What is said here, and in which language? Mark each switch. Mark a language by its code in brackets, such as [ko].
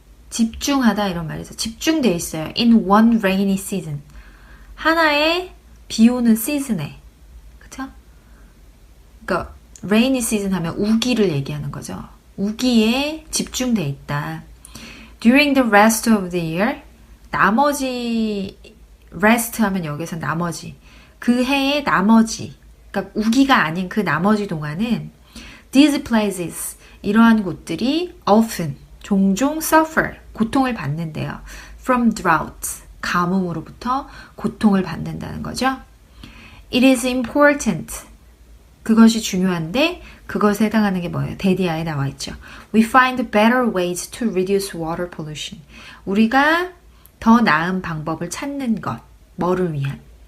[ko] 집중하다 이런 말이죠. 집중되어 있어요. [en] in one rainy season. [ko] 하나의 비 오는 시즌에. 그쵸? 그러니까 rainy season 하면 우기를 얘기하는 거죠. 우기에 집중되어 있다. [en] during the rest of the year. [ko] 나머지 rest 하면 여기서 나머지. 그 해의 나머지. 그러니까 우기가 아닌 그 나머지 동안은 [en] these places, [ko] 이러한 곳들이 often, 종종 suffer, 고통을 받는데요. [en] from drought, [ko] 가뭄으로부터 고통을 받는다는 거죠. [en] It is important, [ko] 그것이 중요한데 그것에 해당하는 게 뭐예요? 대디아에 나와 있죠. [en] We find better ways to reduce water pollution. [ko] 우리가 더 나은 방법을 찾는 것, 뭐를 위한?